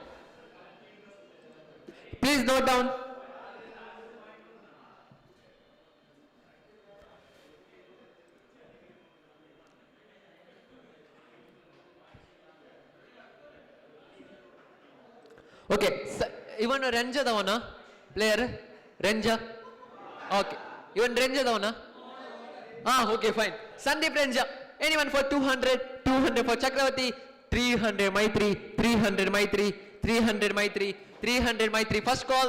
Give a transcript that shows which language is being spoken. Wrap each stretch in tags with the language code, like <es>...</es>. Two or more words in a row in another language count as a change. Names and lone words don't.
<en>Please note down. Okay, even Renja davana player Renja. Okay, even Renja davana. Okay, fine. Sandeep Renja. Anyone for 200? 200 for Chakravati. 300 Maitri. 300 Maitri. 300 Maitri. 300 Maitri. First call.</en>